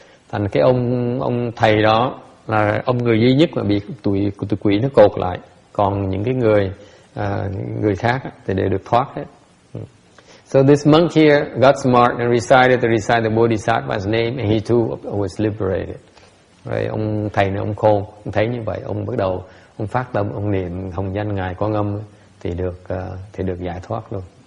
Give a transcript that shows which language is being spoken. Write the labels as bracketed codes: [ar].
[vi] Thành cái ông thầy đó là ông người duy nhất mà bị tụi quỷ nó cột lại, còn những cái người khác thì đều được thoát hết. [en] So this monk here got smart and decided to recite the Bodhisattva's name, and he too was liberated. [vi] Rồi ông thầy này ông khôn, ông thấy như vậy, ông bắt đầu ông phát tâm, ông niệm hồng danh ngài Quan Âm thì được giải thoát luôn.